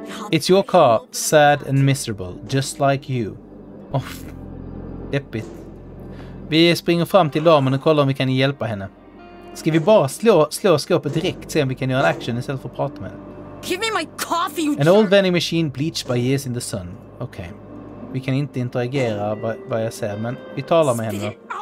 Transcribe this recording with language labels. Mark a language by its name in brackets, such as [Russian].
[English] It's your car, sad and miserable, just like you. [Swedish] Oh, deppigt. Vi springer fram till damen och kollar om vi kan hjälpa henne. Ska vi bara slå skåpet direkt, se om vi kan göra en action istället för att prata med henne? [English] Give me my coffee, you An old vending machine bleached by years in the sun. [Swedish] Okej. Vi kan inte interagera vad jag säger, men vi talar med henne.